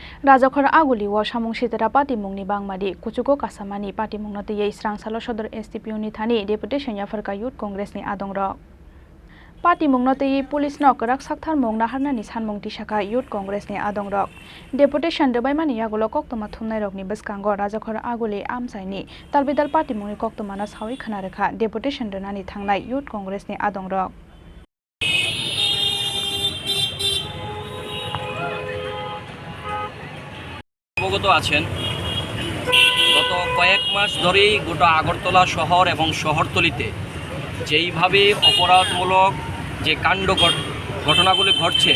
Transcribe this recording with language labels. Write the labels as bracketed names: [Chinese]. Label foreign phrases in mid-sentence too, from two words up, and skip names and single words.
[Kok Borok] Rajakhor Aguliwo Samung Sitera Party Mungni Bangmadi Kuchuko Kasamani Party Mungnati Ye Israng Salo Sodor STP Uni Thani Deputation Yafarka Youth Congress ni Adongrok Party Mungnati Ye Police Nok Rak Sakthar Mungna Harna ni Sanmung Tishaka Youth Congress ni Adongrok Deputation Debaimani Yagulo Koktoma Thumnai Rokni Beskango Rajakhor Aguli Amsaini Talbidal Party Mungni Koktomana Sawi Khanareka Deputation Denani Thangnai Youth Congress ni Adongrok [Bangla] অবগত আছেন গত কয়েক মাস ধরেই গোটা আগরতলা শহর এবং শহরতলিতে যেইভাবে অপরাধমূলক যে কাণ্ড ঘটনাগুলি ঘটছে